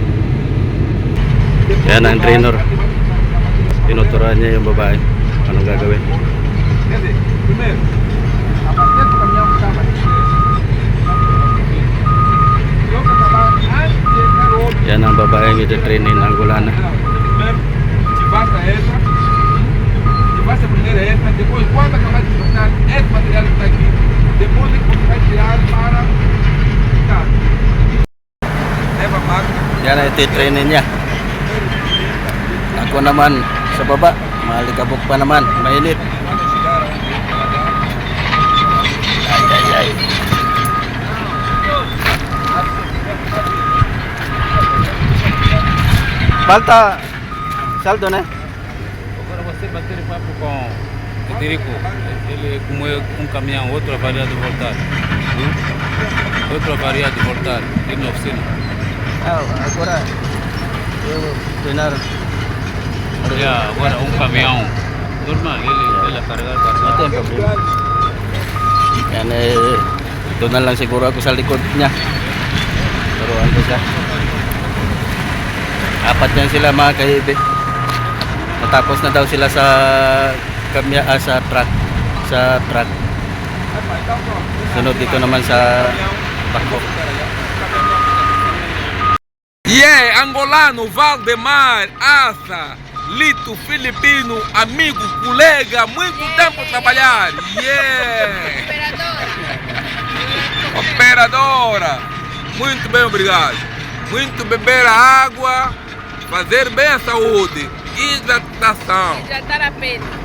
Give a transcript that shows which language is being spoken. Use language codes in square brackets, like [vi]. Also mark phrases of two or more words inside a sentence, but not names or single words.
[tl] Ayan ang trainer. Tinuturuan niya yung babae anong gagawin. Yan ang babae yang iti-train in Angolana. [pt] Vai a primeira esta, depois quando acabar de cortar esse material que está aqui, depois é que você vai tirar para ficar. Leva a máquina. [tl] Yan ang iti-trainin niya. Ako naman sa baba, malikabok pa naman, mainit. Ay. [pt] Falta saldo, né? Agora você bater papo com Federico, ele como é um caminhão, outro avaria de voltar. Outro avaria de voltar, aqui na oficina. Agora eu treinar. Agora um caminhão. Normal, ele carregar [tl] Ito yung problema. Yan ito na lang siguro ako sa likod niya. Turuan ko siya. Apat yan sila mga kaibi. Natapos na daw sila sa truck. Sunod dito naman sa bako. [pt] Angolano, Valdemar, Asa, Lito, Filipino, amigo, colega, muito tempo trabalhar. Operadora. Muito bem, obrigado. Muito beber a água, fazer bem a saúde, hidratação. Hidratar a pele.